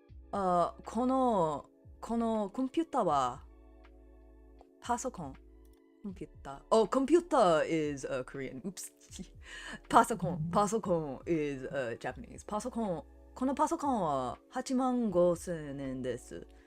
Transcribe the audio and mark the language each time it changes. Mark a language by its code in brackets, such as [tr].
[ja] このコンピューターはパソコン。 [en] コンピューター。Oh, computer is Korean. Oops. パソコン is Japanese. [ja] このパソコンは85,000円です。